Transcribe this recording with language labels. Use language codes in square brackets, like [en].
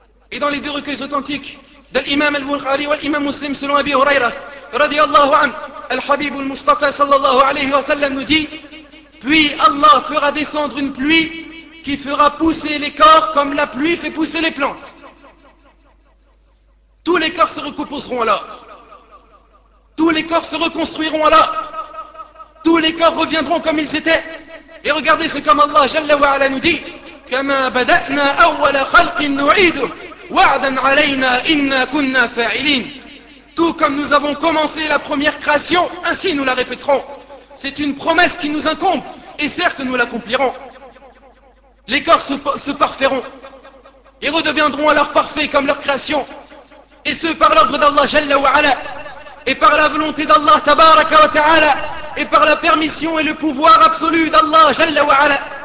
[fr] Et dans les deux recueils authentiques de l'imam al-Bukhari et l'imam muslim, selon Abi Huraira, radiyallahu anhu, Al-Habib al-Mustafa sallallahu alayhi wa sallam nous dit: puis Allah fera descendre une pluie qui fera pousser les corps comme la pluie fait pousser les plantes. Tous les corps se recomposeront alors. Tous les corps se reconstruiront alors. Tous les corps reviendront comme ils étaient. Et regardez ce qu'Allah jalla wa ala nous dit: [ar] كما بدأنا أول خلق نعيده وعدا علينا إنا كنا فاعلين. [fr] Tout comme nous avons commencé la première création, ainsi nous la répéterons. C'est une promesse qui nous incombe, et certes nous l'accomplirons. Les corps se parfaitront, et redeviendront alors parfaits comme leur création. Et ce, par l'ordre d'Allah Jalla wa Ala, et par la volonté d'Allah Tabaraka wa Ta'ala, et par la permission et le pouvoir absolu d'Allah Jalla wa Ala.